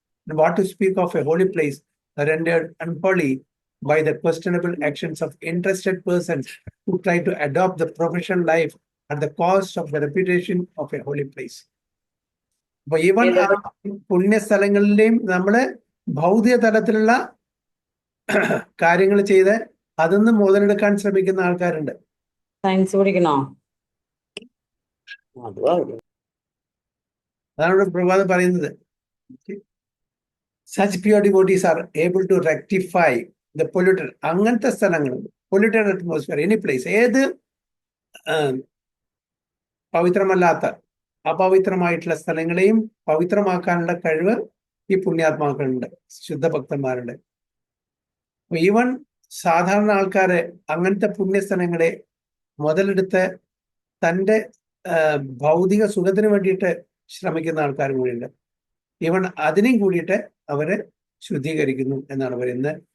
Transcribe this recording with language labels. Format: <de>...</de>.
<en>And what to speak of a holy place rendered unholy by the questionable actions of interested persons who try to adopt the professional life at the cost of the reputation of a holy place.</en> <ml>അപ്പൊ even പുണ്യസ്ഥലങ്ങളിലെയും നമ്മള് ഭൗതിക തലത്തിലുള്ള കാര്യങ്ങൾ ചെയ്ത് അതിന്ന് മുതലെടുക്കാൻ ശ്രമിക്കുന്ന ആൾക്കാരുണ്ട്. Science പഠിക്കണോ? അതാണ് ഇവിടെ പ്രഭാത് പറയുന്നത്.</ml> <en>Such pure devotees are able to rectify the polluted,</en> <ml>അങ്ങനത്തെ സ്ഥലങ്ങൾ,</ml> <en>polluted atmosphere, any place,</en> <ml>ഏത് പവിത്രമല്ലാത്ത അപവിത്രമായിട്ടുള്ള സ്ഥലങ്ങളെയും പവിത്രമാക്കാനുള്ള കഴിവ് ഈ പുണ്യാത്മാക്കളുണ്ട്, ശുദ്ധഭക്തന്മാരുണ്ട്. ഈവൻ സാധാരണ ആൾക്കാരെ അങ്ങനത്തെ പുണ്യസ്ഥലങ്ങളെ മുതലെടുത്ത് തൻ്റെ ഭൗതിക സുഖത്തിന് വേണ്ടിയിട്ട് ശ്രമിക്കുന്ന ആൾക്കാർ കൂടിയുണ്ട്. ഈവൻ അതിനെയും കൂടിയിട്ട് അവര് ശുദ്ധീകരിക്കുന്നു എന്നാണ് പറയുന്നത്.</ml>